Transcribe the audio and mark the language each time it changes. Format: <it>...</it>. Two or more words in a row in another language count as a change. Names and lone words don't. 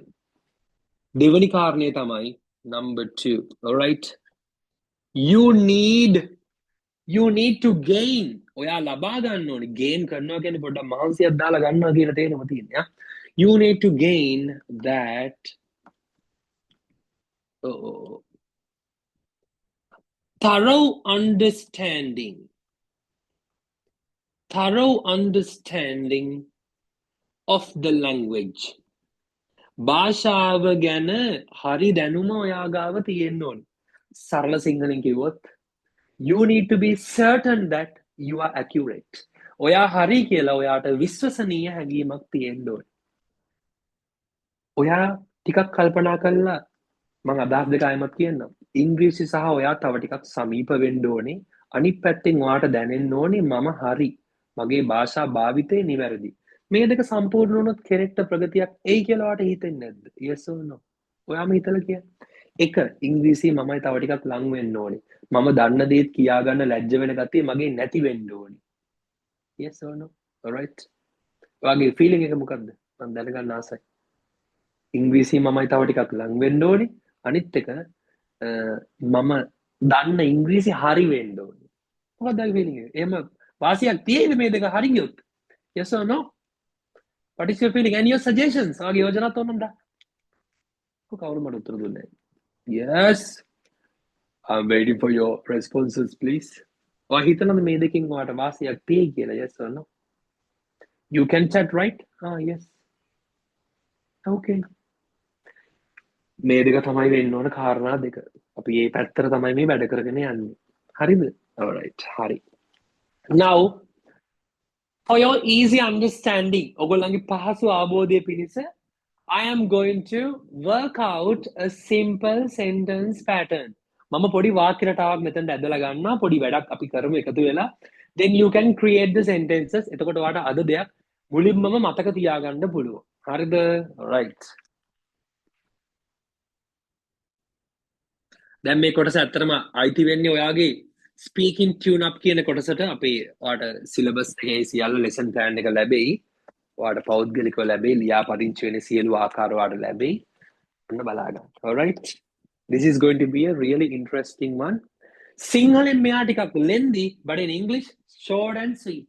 <si>දෙවනි කාරණේ තමයි</si> <en>number 2.</en> <si>Alright?</si> <en>You need to gain.</en> <si>ඔයා ලබා ගන්න ඕනේ. gain කරනවා කියන්නේ පොඩ්ඩක් මහන්සියක් දාලා ගන්නවා කියලා තේරෙම තියෙනවා.</si> <en>You need to gain that thorough understanding of the language.</en> <si>භාෂාව ගැන හරි දැනුම ඔයා ගාව තියෙන්න ඕනේ. සරල සිංහලෙන් කිව්වොත්</si> <en>you need to be certain that you are accurate.</en> <si>ඔයා හරි කියලා ඔයාට විශ්වසනීය හැඟීමක් තියෙන්න ඕනේ. ඔයා ටිකක් කල්පනා කරලා මම අදහස් දෙක ආයෙමත් කියන්නම්. ඉංග්‍රීසි සහ ඔයා තව ටිකක් සමීප වෙන්න ඕනේ. අනිත් පැත්තෙන් ඔයාට දැනෙන්න ඕනේ මම හරි. මගේ භාෂා භාවිතේ නිවැරදි. මේ දෙක සම්පූර්ණ වුණොත් කෙනෙක්ට ප්‍රගතියක් එයි කියලා ඔයාට හිතෙන්නේ නැද්ද?</si> <en>Yes or no?</en> <si>ඔයාම හිතලා කියන්න. එක ඉංග්‍රීසි මමයි තව ටිකක් ලං වෙන්න ඕනේ. මම දන්න දේත් කියා ගන්න ලැජ්ජ වෙන ගතිය මගේ නැති වෙන්න ඕනේ.</si> <en>Yes or no? Alright.</en> <si>ඔයාගේ ෆීලිං එක මොකද්ද? මම දැනගන්න ආසයි. ඉංග්‍රීසි මමයි තව ටිකක් ලං වෙන්න ඕනේ. අනිත් එක මම දන්න ඉංග්‍රීසි හරි වෙන්න ඕනේ. මොකක්ද ඔයාගේ ෆීලිං එක? එහෙම වාසියක් තියෙයිද මේ දෙක හරි ගියොත්?</si> <en>Yes or no? What is your feeling and your suggestions?</en> <si>ඔයාගේ යෝජනා තෝරන්න දා. කවුරු මට උත්තර දුන්නේ?</si> <en>Yes. I'm waiting for your responses, please.</en> <si>ඔයා හිතනද මේ දෙකෙන් ඔයාට වාසියක් තියෙයි කියලා?</si> <en>Yes or no? You can chat, right? Yes.</en> <si>Okay. මේ දෙක තමයි වෙන්න ඕන කාරණා දෙක. අපි මේ පැත්තට තමයි මේ වැඩ කරගෙන යන්නේ. හරිද? Alright. හරි.</si> <en>Now, for your easy understanding,</en> <si>ඔයගොල්ලන්ගේ පහසු අවබෝධය පිණිස</si> <en>I am going to work out a simple sentence pattern.</en> <si>මම පොඩි වාක්‍ය රටාවක් මෙතනට ඇදලා ගන්නවා. පොඩි වැඩක් අපි කරමු එකතු වෙලා.</si> <en>Then you can create the sentences.</en> <si>එතකොට ඔයාට අද දෙයක් මුලින්මම මතක තියාගන්න පුළුවන්. හරිද? Right. දැන් මේ කොටස ඇත්තටම අයිති වෙන්නේ ඔයාගේ</si> <en>speaking tune up</en> <si>කියන කොටසට. අපේ ඔයාට syllabus එකේ සියල්ල</si> <en>lesson plan</en> <si>එක ලැබෙයි. ඔයාට පෞද්ගලිකව ලැබෙයි. ලියාපදිංචි වෙන සියලු ආකාර ඔයාට ලැබෙයි. ඔන්න බලා ගන්න.</si> <en>Alright. This is going to be a really interesting one. Sinhalen</en> <si>මෙයා ටිකක්</si> <en>lengthy, but in English short and sweet.</en>